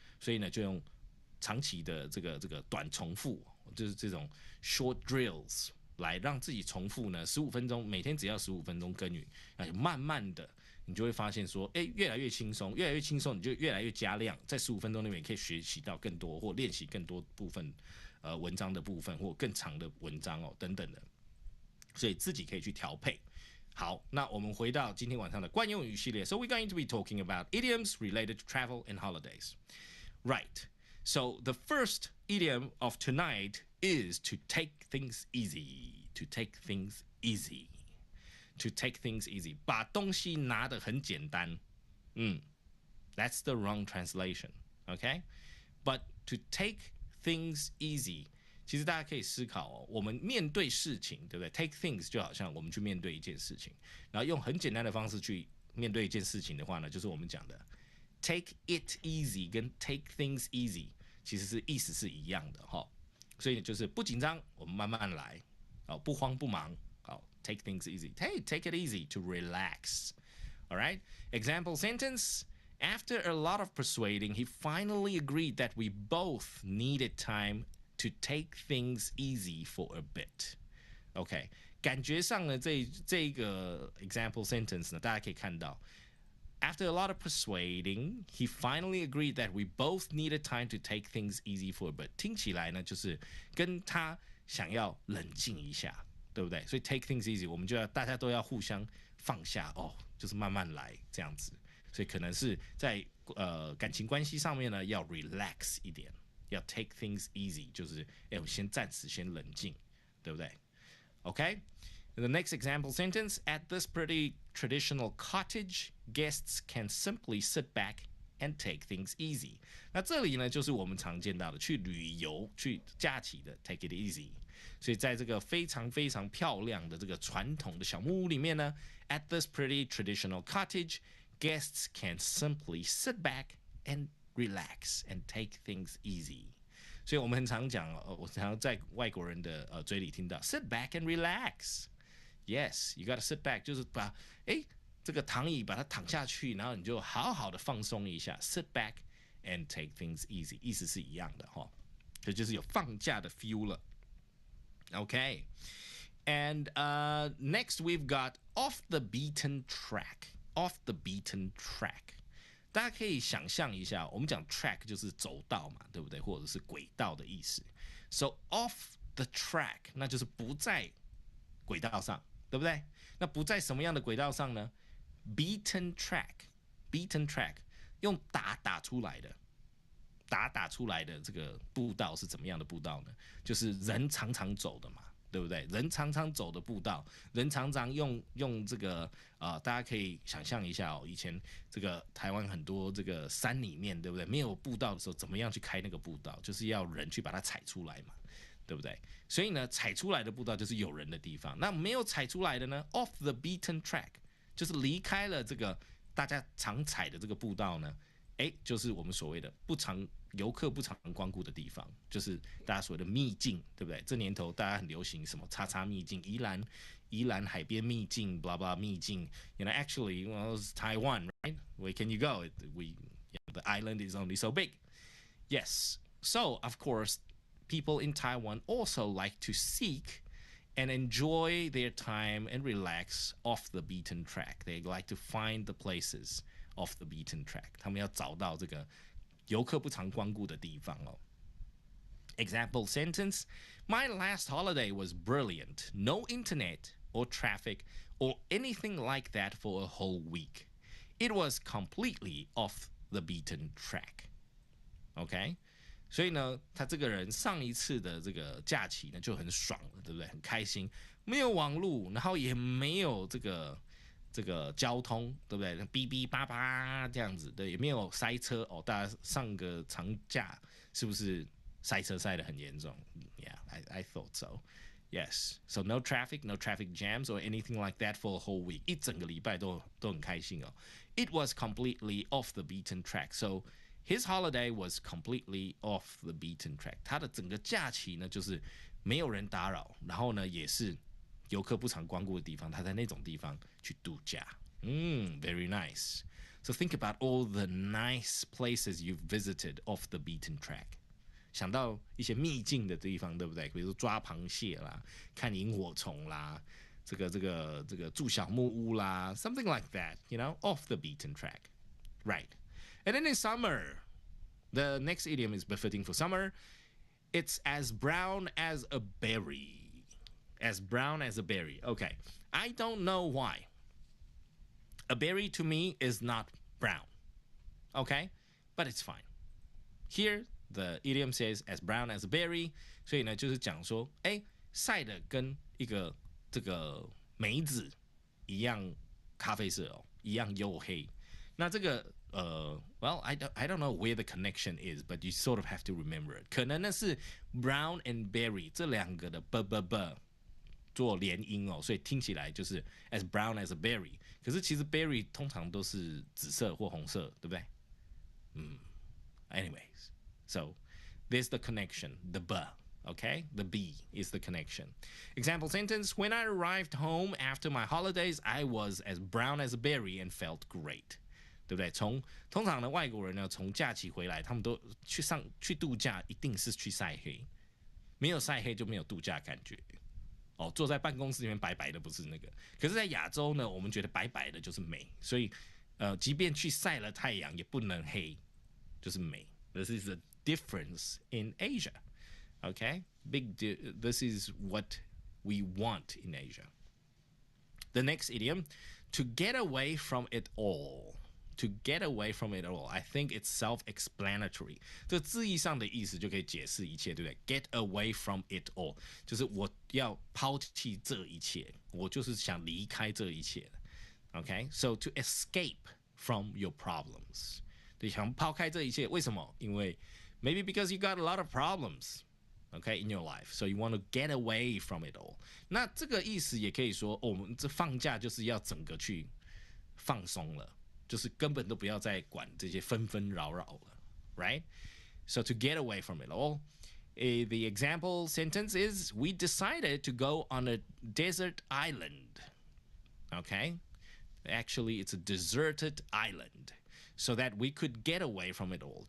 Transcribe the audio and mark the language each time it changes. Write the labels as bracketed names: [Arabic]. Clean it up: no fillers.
[Chinese] 所以呢，就用长期的这个短重复，就是这种 short drills 来让自己重复呢15分钟，每天只要15分钟耕耘，慢慢的你就会发现说，越来越轻松，越来越轻松，你就越来越加量，在15分钟里面可以学习到更多或练习更多部分，文章的部分或更长的文章等等的，所以自己可以去调配。好，那我们回到今天晚上的惯用语系列。 [English] So we're going to be talking about idioms related to travel and holidays. Right. So the first idiom of tonight is to take things easy. To take things easy. To take things easy. [Chinese] 把东西拿得很简单。 [English] That's the wrong translation. Okay? But to take things easy. [Chinese] 其实大家可以思考我们面对事情，对不对 ？Take things 就好像我们去面对一件事情，然后用很简单的方式去面对一件事情的话呢，就是我们讲的 [English] take it easy [Chinese] 跟 [English] take things easy [Chinese] 其实是意思是一样的哈。所以就是不紧张，我们慢慢来，不慌不忙，好 [English] take things easy. Hey, take it easy to relax. All right. Example sentence: After a lot of persuading, he finally agreed that we both needed time to take things easy for a bit. [Chinese] OK， 感觉上呢，这个 example sentence 呢，大家可以看到。 [English] After a lot of persuading, he finally agreed that we both needed time to take things easy for a bit. [Chinese] 听起来呢，就是跟他想要冷静一下，对不对？所以 [English] take things easy， [Chinese] 我们就要大家都要互相放下哦，就是慢慢来这样子。所以可能是在感情关系上面呢，要 relax 一点，要 take things easy， 就是我先暂时先冷静，对不对 [English] ？OK。The next example sentence, at this pretty traditional cottage, guests can simply sit back and take things easy. [Chinese] 那这里呢，就是我们常见到的去旅游、去假期的 take it easy。所以在这个非常非常漂亮的这个传统的小木屋里面呢 ， [English] at this pretty traditional cottage, guests can simply sit back and relax and take things easy. [Chinese] 所以我们很常讲，我常在外国人的嘴里听到 [English] sit back and relax。 Yes, you gotta sit back， [Chinese] 就是把这个躺椅把它躺下去，然后你就好好的放松一下 ， [English] sit back and take things easy， [Chinese] 意思是一样的哈，这就是有放假的 feel 了。 [English] Okay, and next we've got off the beaten track. Off the beaten track， [Chinese] 大家可以想象一下，我们讲 track 就是走道嘛，对不对？或者是轨道的意思。 [English] So off the track， [Chinese] 那就是不在轨道上。对不对？那不在什么样的轨道上呢 ？ [English] Beaten track，beaten track， [Chinese] 用打出来的，打出来的这个步道是怎么样的步道呢？就是人常常走的嘛，对不对？人常常走的步道，人常常用这个大家可以想象一下哦，以前这个台湾很多这个山里面，对不对？没有步道的时候，怎么样去开那个步道？就是要人去把它踩出来嘛。对不对？所以呢，踩出来的步道就是有人的地方。那没有踩出来的呢 ， [English] off the beaten track， [Chinese] 就是离开了这个大家常踩的这个步道呢，就是我们所谓的游客不常光顾的地方，就是大家所谓的秘境，对不对？这年头大家很流行什么叉叉秘境，宜兰海边秘境 ，blah blah 秘境。 [English] You know, actually, well, it's Taiwan, right? Where can you go? The island is only so big. Yes. So, of course.People in Taiwan also like to seek and enjoy their time and relax off the beaten track. They like to find the places off the beaten track. [Chinese] 他们要找到这个游客不常光顾的地方哦。 [English] Example sentence: My last holiday was brilliant. No internet or traffic or anything like that for a whole week. It was completely off the beaten track. Okay? [Chinese] 所以呢，他这个人上一次的这个假期呢就很爽了，对不对？很开心，没有网路，然后也没有这个交通，对不对？哔哔叭叭这样子，对，也没有塞车哦。大家上个长假是不是塞车塞得很严重 ？ [English] Yeah, I thought so. Yes, so no traffic jams or anything like that for a whole week. [Chinese] 一整个礼拜都很开心哦。 [English] It was completely off the beaten track. So.His holiday was completely off the beaten track. [Chinese] 他的整个假期呢，就是没有人打扰，然后呢，也是游客不常光顾的地方，他在那种地方去度假。 [English] Very nice. So think about all the nice places you've visited off the beaten track. [Chinese] 想到一些秘境的地方，对不对？比如说抓螃蟹啦，看萤火虫啦，这个住小木屋啦 ， [English] something like that. You know, off the beaten track, right?And then in summer, the next idiom is befitting for summer. It's as brown as a berry. As brown as a berry. Okay. I don't know why. A berry to me is not brown. Okay? But it's fine. Here, the idiom says as brown as a berry. [Chinese] 所以呢，就是讲说，晒的跟一个这个梅子一样咖啡色哦，一样黝黑。那这个 [English] well, I don't know where the connection is, but you sort of have to remember it. [Chinese] 可能呢是 brown and berry 这两个的 b 做连音哦，所以听起来就是 [English] as brown as a berry。 [Chinese] 可是其实 berry 通常都是紫色或红色，对不对？ [English] Anyways, so there's the connection, the b.Okay, the B is the connection. Example sentence: When I arrived home after my holidays, I was as brown as a berry and felt great. [Chinese] 对不对？通常的外国人呢，从假期回来，他们都去度假，一定是去晒黑，没有晒黑就没有度假感觉。哦，坐在办公室里面白白的不是那个，可是，在亚洲呢，我们觉得白白的就是美，所以即便去晒了太阳，也不能黑，就是美。 [English] This is the difference in Asia. Okay, this is what we want in Asia. The next idiom, to get away from it all. To get away from it all, I think it's self-explanatory. [Chinese] 这字义上的意思就可以解释一切，对不对？ [English] Get away from it all， [Chinese] 就是我要抛弃这一切，我就是想离开这一切。 [English] Okay, so to escape from your problems， [Chinese] 对，想抛开这一切，为什么？ [English] 因为 maybe because you got a lot of problems。Okay, in your life, so you want to get away from it all. [Chinese] 那这个意思也可以说，我们这放假就是要整个去放松了，就是根本都不要再管这些纷纷扰扰了 ，right? [English] So to get away from it all, the example sentence is, we decided to go on a desert island. Okay? Actually, it's a deserted island, so that we could get away from it all.